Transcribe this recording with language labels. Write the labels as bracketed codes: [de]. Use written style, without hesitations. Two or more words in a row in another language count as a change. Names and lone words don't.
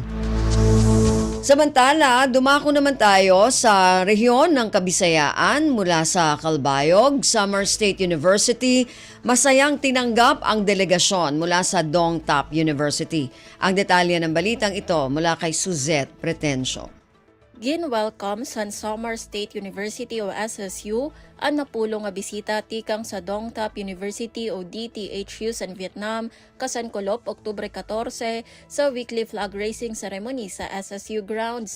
[tl] Samantala, dumako naman tayo sa rehiyon ng Kabisayaan mula sa Calbayog, Samar State University. Masayang tinanggap ang delegasyon mula sa Dong Tap University. Ang detalye ng balitang ito mula kay Suzette Pretencio. [war] Gin-welcome sa Samar State University o SSU ang napulong nga bisita tikang sa Dong Tap University o DTHU sa Vietnam kasan Kolop, Oktubre 14 sa [en] weekly flag raising ceremony [war] sa SSU grounds.